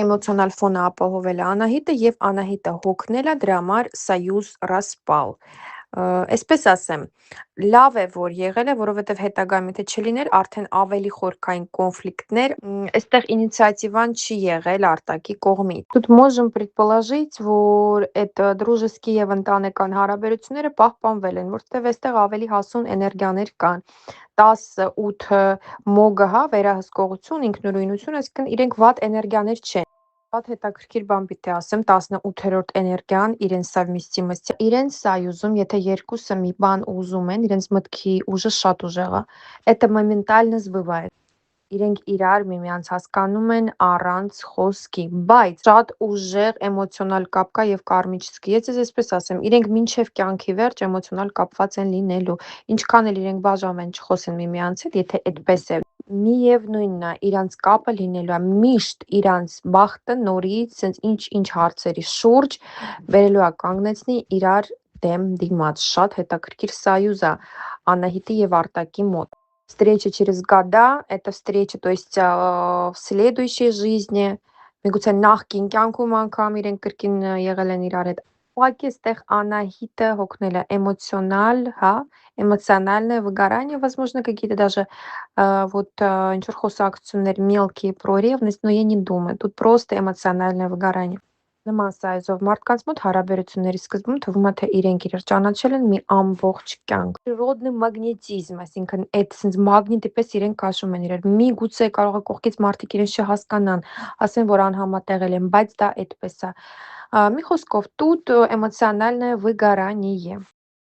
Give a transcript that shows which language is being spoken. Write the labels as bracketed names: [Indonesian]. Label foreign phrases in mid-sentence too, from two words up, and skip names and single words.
[Armenian] էմոցիոնալ ֆոնը ապահովել է Անահիտը եւ Անահիտը հոգնել է դրա համար [Russian] союз распал։ [Armenian] Այսպես ասեմ, լավ է, որ եղել է, որովհետև հետագայում եթե չլիներ, արդեն ավելի խորքային կոնֆլիկտներ, այստեղ ինիցիատիվան չի եղել Արտակի կողմից։ [Russian] Тут можем предположить, [Armenian] որ այդ дружеские եւ ընտանեկան հարաբերությունները պահպանվել են, որովհետև այստեղ ավելի հասուն էներգիաներ կան։ 10-8 մոգը, հա, վերահսկողություն, ինքնուրույնություն, այսինքն իրենք վատ էներգիաներ չեն։ Շատ հետաքրքիր բան պիտի ասեմ, 18-րդ էներգիան իրեն совместимость, իրեն սայուզում, եթե երկուսը մի բան ուզում են, իրենց մտքի ուժը շատ ուժեղ է, [Russian] это моментально [Armenian] сбывает։ Իրենք իրար միմյանց հասկանում են առանց խոսքի, բայց շատ ուժեղ էմոցիոնալ կապ կա եւ կարմիչսկի։ Ես այսպես ասեմ, իրենք մինչեւ կյանքի վերջ էմոցիոնալ կապված են լինելու։ Ինչքան էլ իրենք բաժանվեն, չխոսեն միմյանց հետ, եթե այդպես է, միևնույնն է, իրանց կապը լինելու է միշտ իրանց բախտը նորից, sense ինչ հարցերի շուրջ վերելու է կանգնեցնի իրար դեմ դիմաց։ Շատ հետաքրքիր սայուզ է Անահիտի եւ Արտակի մոտ։ [Russian] Встреча через года, это встреча, то есть в следующей жизни, [Armenian] միգուցե նախկին կյանքում անգամ իրենք կրկին եղել են իրար հետ։ Ուղղակի այստեղ Անահիտը հոգնել է էմոցիոնալ, հա, [Russian] эмоциональное выгорание, возможно, какие-то даже вот [Armenian] ինչ-որ խոսակցություններ [Russian] мелкие про ревность, но я не думаю. Тут просто эмоциональное выгорание. [Armenian] Նման սայզով մարդկանց մոտ հարաբերությունների սկզբում թվում է, թե իրենք իրար ճանաչել են մի ամբողջ կյանք։ [Russian] Природный магнетизм, [Armenian] այսինքն այդ sense մագնիտի պես իրենք քաշում են իրար։ Միգուցե կարող է կողքից մարդիկ իրենց չհասկանան, ասեն, որ անհամատեղել են, բայց դա այդպես է։ Մի խոսքով, [Russian] тут эмоциональное выгорание.